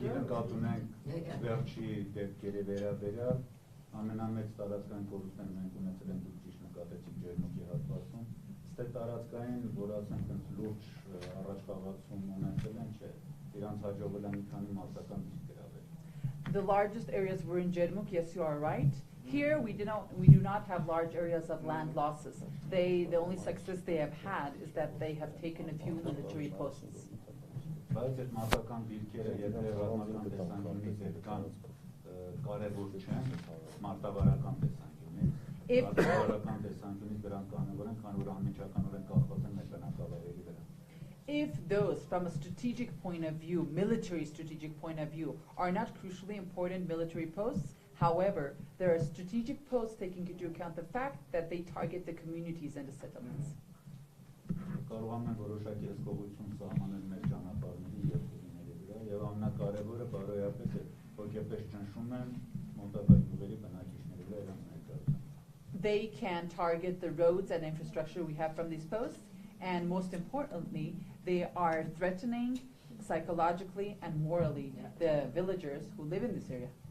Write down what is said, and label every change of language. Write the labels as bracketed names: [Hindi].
[Armenian] Նկատ ունենք վերջի դեպքերի վերաբերյալ ամենամեծ տարածքային կորուստները մենք ունեցել ենք դուք ճիշտ նկատեցիք Ջերմուկի հատվածում, ստե տարածքային, որ ասենք այնց լուրջ առաջխաղացում ունեցել են, չէ, իրանց հաջողվել է մի քանի մարտական դիսկ գրավել։ [English] The largest areas were in Jermuk, yes you are right. Here we do not have large areas of land losses. The only success they have had is that they have taken a few military posts. [Armenian] Բայց այդ մարտական դիրքերը, եթե ռազմական տեսանկյունից այդքան կարևոր չեն, մարտավարական տեսանկյունից, մարտավարական տեսանկյունից դրանք կարևոր են, քանի որ անմիջականորեն կախված են մեր բնակավայրերի վրա։ [English] If those, from a strategic point of view, military strategic point of view, are not crucially important military posts, however, there are strategic posts taking into account the fact that they target the communities and the settlements. [Armenian] Կարողանում են որոշակի հսկողություն սահմանել մեր ճանապարհների եւ գույների վրա, եւ ամենակարևորը բարոյապես է, հոգեպես ճնշում են մոտակա գյուղերի բնակիչների վրա իրենց ներկայությամբ։ [English] They can target the roads and infrastructure we have from these posts, and most importantly, they are threatening psychologically and morally the villagers who live in this area.